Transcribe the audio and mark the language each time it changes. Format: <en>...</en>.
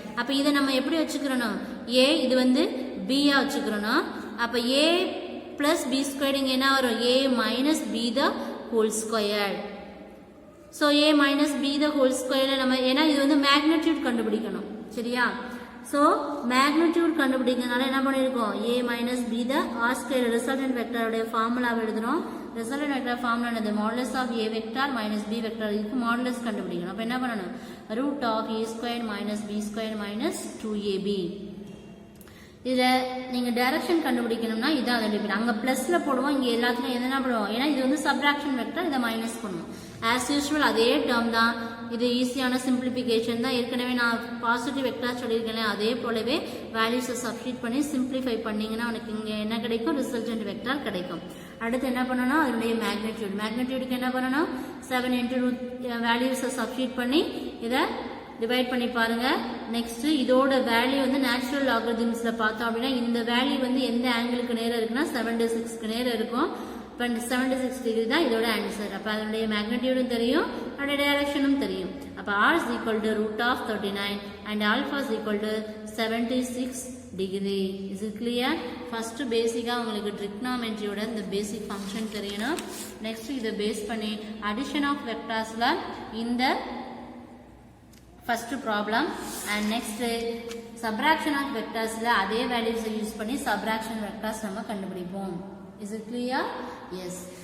<ta>அப்ப இதை நம்ம எப்படி வச்சுக்கிறோம்? A இது வந்து B ஆ வச்சுக்கிறோம்.</ta> <en>அப்ப A plus B squared</en> <ta>இங்க என்ன வரும்?</ta> <en>A minus B the whole squared. So a minus b the whole square</en> <ta>நம்ம ஏன்னா இது வந்து மேக்னிட்யூட் கண்டுபிடிக்கணும் சரியா? So மேக்னிட்யூட் கண்டுபிடிக்கிறதுனால என்ன பண்ணிருக்கோம்?</ta> <en>a minus b the r square resultant வெக்டரோட formula எழுதுறோம்.</en> <ta>ரிசல்டன்ட் வெக்டர் ஃபார்முலா என்னது?</ta> <en>Modulus of a vector minus b vector.</en> <ta>இதுக்கு மாடுலஸ் கண்டுபிடிக்கணும். அப்ப என்ன பண்ணணும்?</ta> <en>root of a squared minus b squared minus 2ab.</en> <ta>இதுல நீங்க டைரக்ஷன் கண்டுபிடிக்கணும்னா இதான் லிமிட். அங்க பிளஸ்ல போடுவோம், இங்க எல்லாத்துலயும் எதனா போடுவோம். ஏன்னா இது வந்து சப்ட்ராக்ஷன் வெக்டர், இதை மைனஸ் பண்ணுவோம். ஆஸ் யூஷுவல் அதே டேர்ம் தான். இது ஈஸியான சிம்பிளிஃபிகேஷன் தான். ஏற்கனவே நான் பாசிட்டிவ் வெக்டர் சொல்லியிருக்கேன். அதே போலவே வேல்யூஸை சப்ஸ்டிட் பண்ணி சிம்பிளிஃபை பண்ணீங்கன்னா உனக்கு இங்க என்ன கிடைக்கும்? ரிசல்டன்ட் வெக்டர் கிடைக்கும். அடுத்து என்ன பண்ணணும்? அதனுடைய மேக்னிட்யூடுக்கு என்ன பண்ணணும்? 7 into வேல்யூஸை சப்ஸ்டிட் பண்ணி இதை டிவைட் பண்ணி பாருங்க. நெக்ஸ்ட் இதோட வேல்யூ வந்து நேச்சுரல் லாகரிதம்ஸ்ல பார்த்தோம் அப்படின்னா இந்த வேல்யூ வந்து எந்த ஆங்கிளுக்கு நேரம் இருக்குன்னா 76க்கு நேரம் இருக்கும். 76 டிகிரி தான் இதோட ஆன்சர். அப்ப அதனுடைய மேக்னிட்யூடும் தெரியும், அதோட டைரக்ஷனும் தெரியும்.</ta> <en>அப்ப r is equal to root of 39 and alpha is equal to 76 degree. Is it clear?</en> <ta>First பேசிக்கா உங்களுக்கு trigonometryயோட இந்த பேசிக் ஃபங்க்ஷன் தெரியணும். நெக்ஸ்ட் இதை பேஸ் பண்ணி அடிஷன் ஆஃப் வெக்டர்ஸ்ல இந்த first problem and next subtraction of வெக்டர்ஸ்ல அதே வேல்யூஸை யூஸ் பண்ணி சப்ராக்ஷன் வெக்டர்ஸ் நம்ம கண்டுபிடிப்போம்.</ta> <en>Is it clear? Yes.</en>